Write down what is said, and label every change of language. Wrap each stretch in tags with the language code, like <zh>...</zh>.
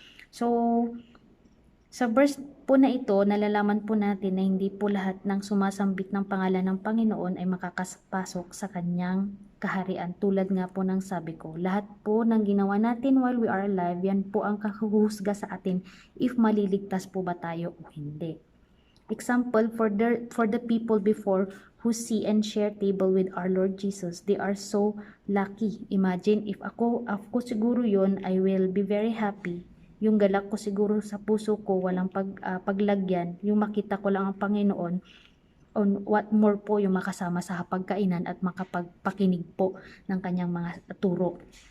<tl>So, sa verse po na ito, nalalaman po natin na hindi po lahat ng sumasambit ng pangalan ng Panginoon ay makakapasok sa kanyang kaharian. Tulad nga po ng sabi ko, lahat po ng ginawa natin</tl> <en>while we are alive,</en> <tl>yan po ang kahuhusga sa atin if maliligtas po ba tayo o hindi.</tl> <en>Example, for the people before who see and share table with our Lord Jesus, they are so lucky. Imagine, if</en> <tl>ako siguro yon,</tl> <en>I will be very happy.</en> <tl>Yung galak ko siguro sa puso ko, walang paglagyan, yung makita ko lang ang Panginoon,</tl> <en>on what more</en> <tl>po yung makasama sa hapagkainan at makapagpakinig po ng kanyang mga turo.</tl>